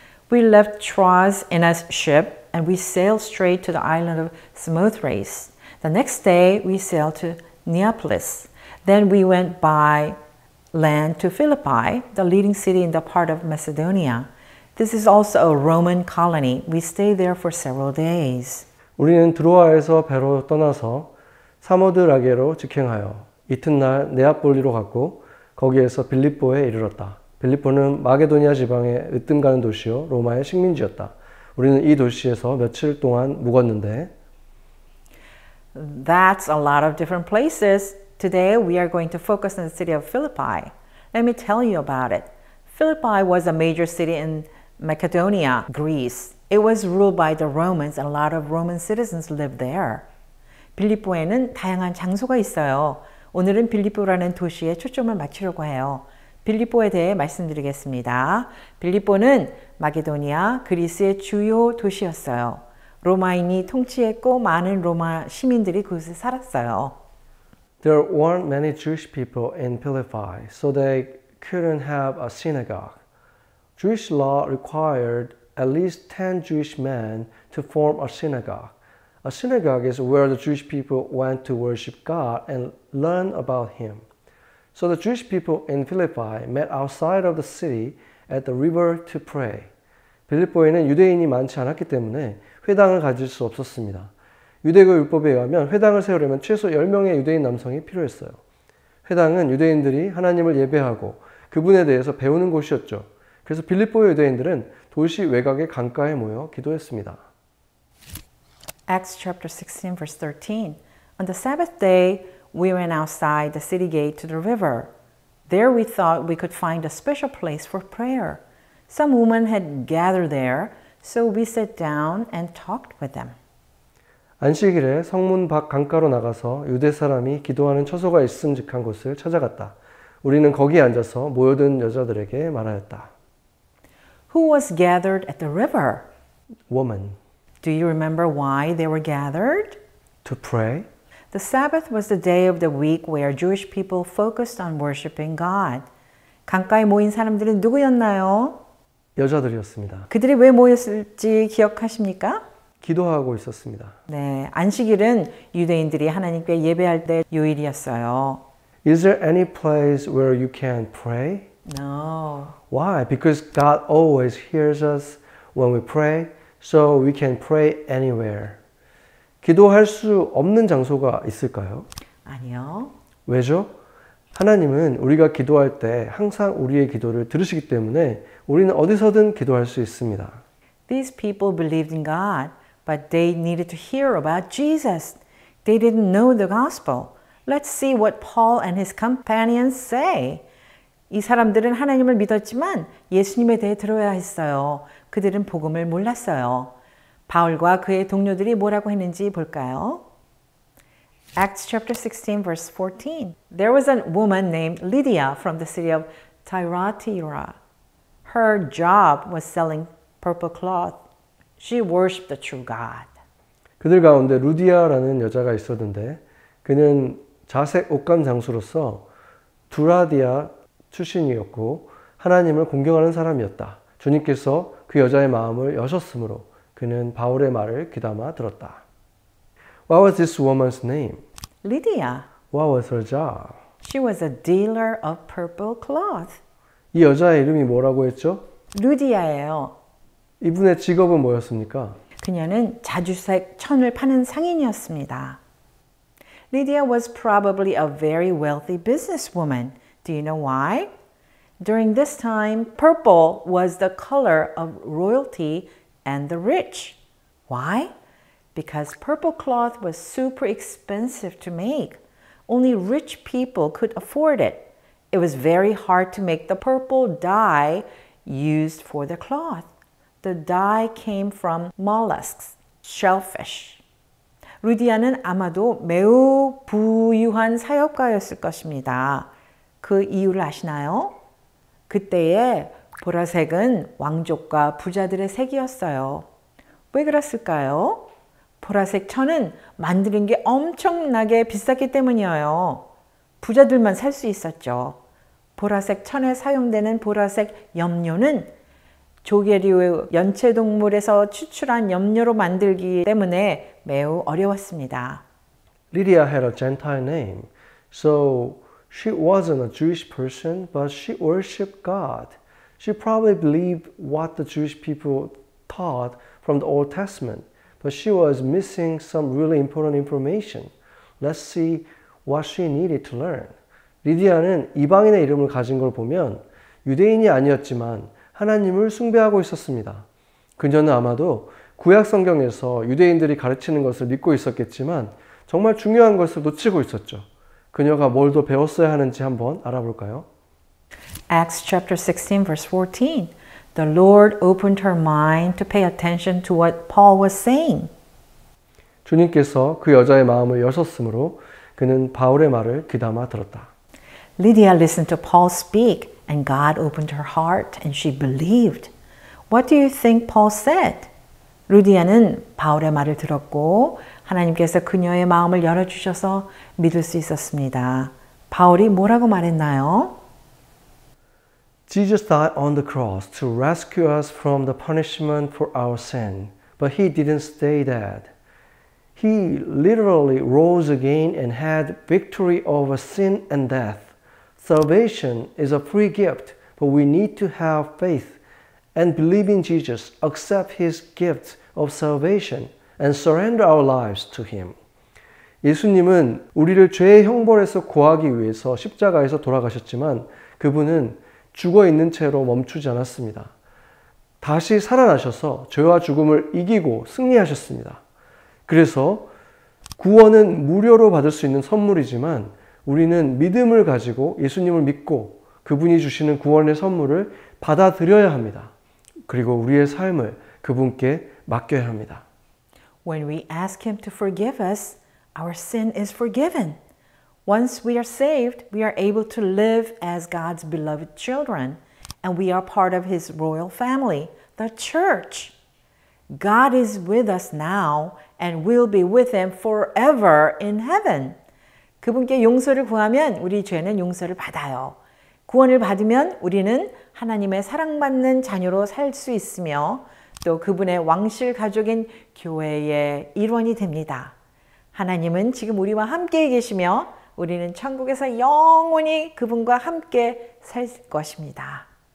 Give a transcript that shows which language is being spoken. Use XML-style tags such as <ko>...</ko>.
<en>We left Troas in a ship and we sailed straight to the island of Samothrace. The next day we sailed to Neapolis. Then we went by land to Philippi, the leading city in the part of Macedonia. This is also a Roman colony. We stayed there for several days.</en> <ko>우리는 드로아에서 배로 떠나서 사모드라게로 직행하여 이튿날 네아폴리로 갔고 거기에서 빌립보에 이르렀다. 빌립보는 마게도니아 지방의 으뜸가는 도시요 로마의 식민지였다. 우리는 이 도시에서 며칠 동안 묵었는데</ko> <en>That's a lot of different places. Today we are going to focus on the city of Philippi. Let me tell you about it. Philippi was a major city in Macedonia, Greece. It was ruled by the Romans and a lot of Roman citizens lived there.</en> <ko>빌립보에는 다양한 장소가 있어요. 오늘은 빌립보라는 도시에 초점을 맞추려고 해요. 빌립보에 대해 말씀드리겠습니다. 빌립보는 마게도니아, 그리스의 주요 도시였어요. 로마인이 통치했고 많은 로마 시민들이 그곳에 살았어요.</ko> <en>There weren't many Jewish people in Philippi, so they couldn't have a synagogue. Jewish law required at least 10 Jewish men to form a synagogue. A synagogue is where the Jewish people went to worship God and learn about Him. So the Jewish people in Philippi met outside of the city at the river to pray.</en> <ko>빌립보에는 유대인이 많지 않았기 때문에 회당을 가질 수 없었습니다. 유대교 율법에 의하면 회당을 세우려면 최소 10명의 유대인 남성이 필요했어요. 회당은 유대인들이 하나님을 예배하고 그분에 대해서 배우는 곳이었죠. 그래서 빌립보의 유대인들은 도시 외곽의 강가에 모여 기도했습니다.</ko> <en>Acts chapter 16 verse 13. On the Sabbath day, we went outside the city gate to the river. There we thought we could find a special place for prayer. Some women had gathered there, so we sat down and talked with them.</en> <ko>안식일에 성문 밖 강가로 나가서 유대 사람이 기도하는 처소가 있음직한 곳을 찾아갔다. 우리는 거기에 앉아서 모여든 여자들에게 말하였다.</ko> <en>Who was gathered at the river? Woman. Do you remember why they were gathered? To pray. The Sabbath was the day of the week where Jewish people focused on worshiping God.</en> <ko>강가에 모인 사람들은 누구였나요? 여자들이었습니다. 그들이 왜 모였을지 기억하십니까? 기도하고 있었습니다. 네, 안식일은 유대인들이 하나님께 예배할 때 요일이었어요.</ko> <en>Is there any place where you can pray? No. Why? Because God always hears us when we pray, so we can pray anywhere.</en> <ko>기도할 수 없는 장소가 있을까요? 아니요. 왜죠? 하나님은 우리가 기도할 때 항상 우리의 기도를 들으시기 때문에 우리는 어디서든 기도할 수 있습니다.</ko> <en>These people believed in God, but they needed to hear about Jesus. They didn't know the gospel. Let's see what Paul and his companions say.</en> <ko>이 사람들은 하나님을 믿었지만 예수님에 대해 들어야 했어요. 그들은 복음을 몰랐어요. 바울과 그의 동료들이 뭐라고 했는지 볼까요?</ko> <en>Acts chapter 16 verse 14. There was a woman named Lydia from the city of Thyatira. Her job was selling purple cloth. She worshipped the true God.</en> <ko>그들 가운데 루디아라는 여자가 있었는데 그는 자색 옷감 장수로서 두라디아 출신이었고 하나님을 공경하는 사람이었다. 주님께서 그 여자의 마음을 여셨으므로 그는 바울의 말을 귀담아 들었다.</ko> <en>What was this woman's name? Lydia. What was her job? She was a dealer of purple cloth.</en> <ko>이 여자의 이름이 뭐라고 했죠? 루디아예요. 이분의 직업은 뭐였습니까? 그녀는 자주색 천을 파는 상인이었습니다.</ko> <en>Lydia was probably a very wealthy businesswoman. Do you know why? During this time, purple was the color of royalty and the rich. Why? Because purple cloth was super expensive to make. Only rich people could afford it. It was very hard to make the purple dye used for the cloth. The dye came from mollusks, shellfish.</en> <ko>루디아는 아마도 매우 부유한 사역가였을 것입니다. 그 이유를 아시나요? 그때의 보라색은 왕족과 부자들의 색이었어요. 왜 그랬을까요? 보라색 천은 만드는 게 엄청나게 비쌌기 때문이에요. 부자들만 살 수 있었죠. 보라색 천에 사용되는 보라색 염료는 조개류 연체동물에서 추출한 염료로 만들기 때문에 매우 어려웠습니다.</ko> <en>Lydia had a Gentile name, so she wasn't a Jewish person, but she worshipped God. She probably believed what the Jewish people taught from the Old Testament, but she was missing some really important information. Let's see what she needed to learn.</en> <ko>리디아는 이방인의 이름을 가진 걸 보면 유대인이 아니었지만 하나님을 숭배하고 있었습니다. 그녀는 아마도 구약 성경에서 유대인들이 가르치는 것을 믿고 있었겠지만 정말 중요한 것을 놓치고 있었죠. 그녀가 뭘 더 배웠어야 하는지 한번 알아볼까요?</ko> <en>Acts chapter 16 verse 14. The Lord opened her mind to pay attention to what Paul was saying.</en> <ko>주님께서 그 여자의 마음을 여셨으므로 그는 바울의 말을 귀담아 들었다.</ko> <en>Lydia listened to Paul speak and God opened her heart and she believed. What do you think Paul said?</en> <ko>루디아는 바울의 말을 들었고 하나님께서 그녀의 마음을 열어주셔서 믿을 수 있었습니다. 바울이 뭐라고 말했나요?</ko> <en>Jesus died on the cross to rescue us from the punishment for our sin, but he didn't stay dead. He literally rose again and had victory over sin and death. Salvation is a free gift, but we need to have faith and believe in Jesus, accept his gift of salvation, and surrender our lives to him.</en> <ko>예수님은 우리를 죄의 형벌에서 구하기 위해서 십자가에서 돌아가셨지만 그분은 죽어 있는 채로 멈추지 않았습니다. 다시 살아나셔서 죄와 죽음을 이기고 승리하셨습니다. 그래서 구원은 무료로 받을 수 있는 선물이지만 우리는 믿음을 가지고 예수님을 믿고 그분이 주시는 구원의 선물을 받아들여야 합니다. 그리고 우리의 삶을 그분께 맡겨야 합니다.</ko> <en>When we ask him to forgive us, our sin is forgiven. Once we are saved, we are able to live as God's beloved children, and we are part of his royal family, the church. God is with us now and will be with him forever in heaven.</en> <ko>그분께 용서를 구하면 우리 죄는 용서를 받아요. 구원을 받으면 우리는 하나님의 사랑받는 자녀로 살 수 있으며 또 그분의 왕실 가족인 교회의 일원이 됩니다. 하나님은 지금 우리와 함께 계시며 우리는 천국에서 영원히 그분과 함께 살 것입니다.</ko>